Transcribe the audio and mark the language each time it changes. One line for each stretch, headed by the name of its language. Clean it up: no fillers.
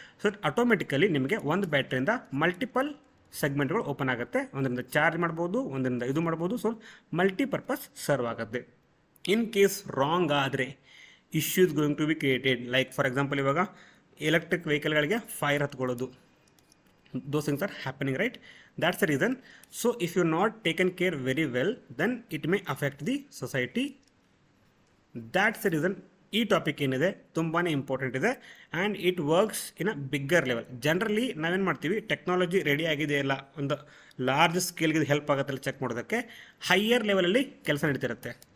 Kannada: So automatically ನಿಮಗೆ ಒಂದು ಬ್ಯಾಟ್ರಿಯಿಂದ multiple ಸೆಗ್ಮೆಂಟ್ಗಳು open ಆಗುತ್ತೆ. ಒಂದರಿಂದ ಚಾರ್ಜ್ ಮಾಡ್ಬೋದು, ಒಂದರಿಂದ ಇದು ಮಾಡ್ಬೋದು. ಸೊ ಮಲ್ಟಿಪರ್ಪಸ್ ಸರ್ವ್ ಆಗುತ್ತೆ.
English: In case wrong ಆದರೆ issues going to be created.
Kannada: Like for example ಇವಾಗ electric ವೆಹಿಕಲ್ಗಳಿಗೆ fire ಹತ್ಕೊಳ್ಳೋದು,
English: those things are happening, right? That's the reason. So if you're not taken care very well, then it may affect the society. That's the reason
Kannada: ಈ topic ಏನಿದೆ ತುಂಬಾ important ಇದೆ
English: And it works in a bigger level.
Kannada: Generally ನಾವೇನು ಮಾಡ್ತೀವಿ, technology ready ಆಗಿದೆ ಇಲ್ಲ, ಒಂದು large ಸ್ಕೇಲ್ಗೆ help ಆಗುತ್ತಲ್ಲ ಚೆಕ್ ಮಾಡೋದಕ್ಕೆ, ಹೈಯರ್ ಲೆವೆಲಲ್ಲಿ ಕೆಲಸ ನಡೀತಿರುತ್ತೆ.